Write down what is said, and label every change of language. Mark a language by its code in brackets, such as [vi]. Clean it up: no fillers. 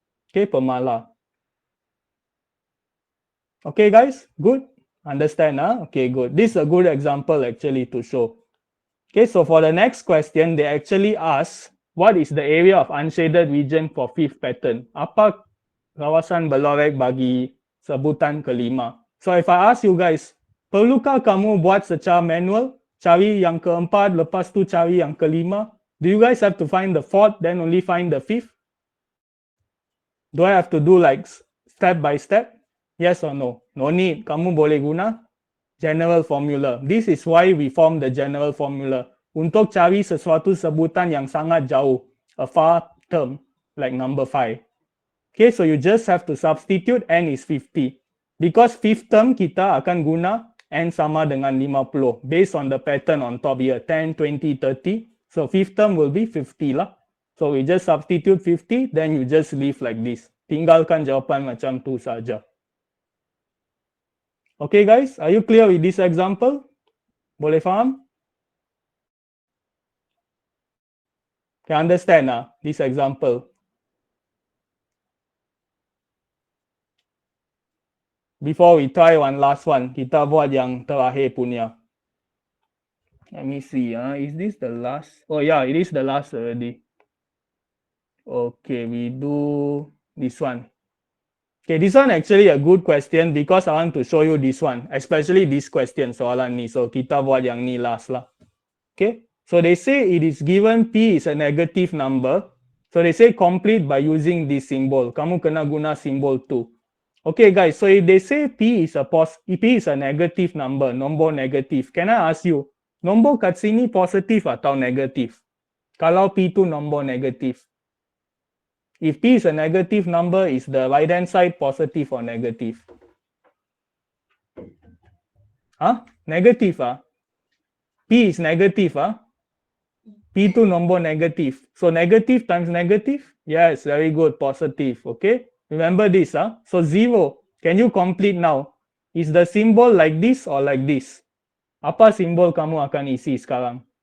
[en] Okay, pemala. Okay guys, good? Understand? Okay, good. This is a good example actually to show. Okay, so for the next question, they actually ask, what is the area of unshaded region for fifth pattern? [ms] Apa kawasan berlorek bagi sebutan kelima? [en] So if I ask you guys, [ms] perlukah kamu buat secara manual, cari yang keempat, lepas tu cari yang kelima? [en] Do you guys have to find the fourth, then only find the fifth? Do I have to do like step by step? Yes or no? No need. [ms] Kamu boleh guna [en] general formula. This is why we form the general formula. [ms] Untuk cari sesuatu sebutan yang sangat jauh. [en] A far term, like number 5. Okay, so you just have to substitute n is 50. [ms] Because fifth term kita akan guna n sama dengan 50. [en] Based on the pattern on top here, 10, 20, 30. So fifth term will be 50 lah. So we just substitute 50, then you just leave like this. [ms] Tinggalkan jawapan macam tu saja. [en] Okay guys, are you clear with this example? [ms] Boleh faham? [en] Can understand this example? Before we try one last one, [ms] kita buat yang terakhir punya. [en] Let me see. Is this the last? Oh yeah, it is the last already. Okay, we do this one. Okay, this one actually a good question because I want to show you this one, especially this question [ms] soalan ni. [en] So [ms] kita buat yang ni [en] last lah. Okay, so they say it is given P is a negative number. So they say complete by using this symbol. [ms] Kamu kena guna symbol tu. [en] Okay guys, so if they say P is a negative number, nombor negative, can I ask you, [ms] nombor kat sini positif atau negatif? Kalau P tu nombor negatif. [en] If P is a negative number, is the right hand side positive or negative? Negative P is negative P tu nombor negative. So negative times negative? Yes, very good, positive. Okay, remember this So 0, can you complete now? Is the symbol like this or like this? [ms] Apa simbol kamu akan isi sekarang?